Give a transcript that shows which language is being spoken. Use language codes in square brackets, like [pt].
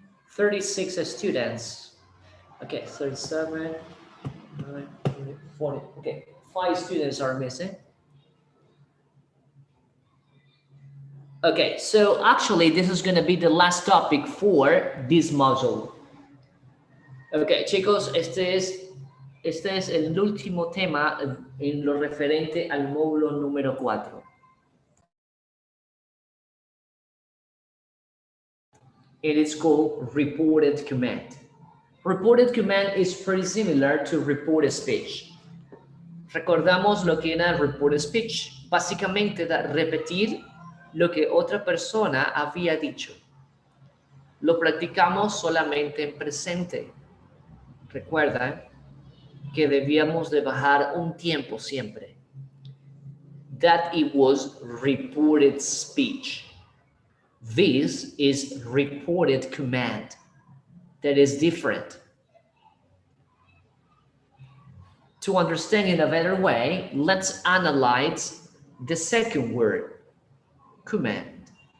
[en] 36 students. Okay, 37, 9, 40. Okay, 5 students are missing. Okay, so actually this is going to be the last topic for this module. [es] Okay, chicos, este es el último tema en lo referente al módulo número 4. [en] It is called reported command. Reported command is pretty similar to reported speech. [es] Recordamos lo que era reported speech. Básicamente da repetir lo que otra persona había dicho. Lo practicamos solamente en presente. Recuerda que debíamos de bajar un tiempo siempre. [en] That it was reported speech. This is reported command. That is different. To understand in a better way, let's analyze the second word, command.